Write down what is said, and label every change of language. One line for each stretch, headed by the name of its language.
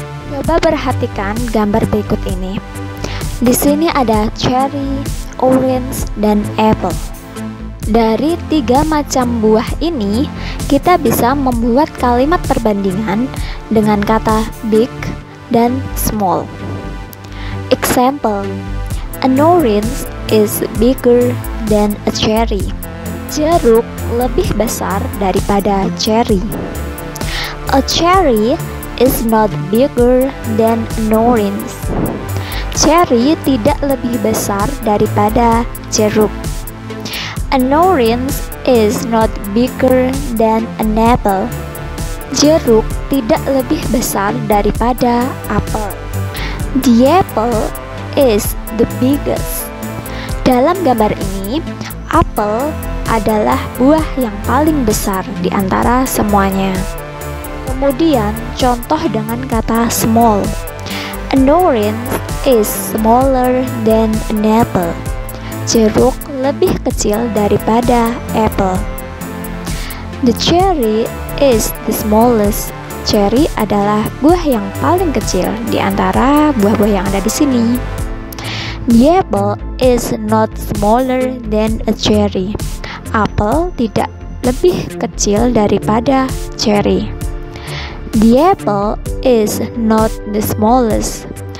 Indonesian: Coba perhatikan gambar berikut ini. Di sini ada cherry, orange, dan apple. Dari 3 macam buah ini, kita bisa membuat kalimat perbandingan dengan kata big dan small.
English: Example, an orange is bigger than a cherry.
Indonesian: Jeruk lebih besar daripada cherry.
English: A cherry is not bigger than an orange.
Indonesian: Cherry tidak lebih besar daripada jeruk.
English: An orange is not bigger than an apple.
Indonesian: Jeruk tidak lebih besar daripada apel.
English: The apple is the biggest.
Indonesian: Dalam gambar ini, apel adalah buah yang paling besar di antara semuanya. Kemudian, contoh dengan kata small.
English: An orange is smaller than an apple.
Indonesian: Jeruk lebih kecil daripada apple.
English: The cherry is the smallest.
Indonesian: Cherry adalah buah yang paling kecil di antara buah-buah yang ada di sini.
English: The apple is not smaller than a cherry.
Indonesian: Apel tidak lebih kecil daripada cherry.
English: The apple is not the smallest.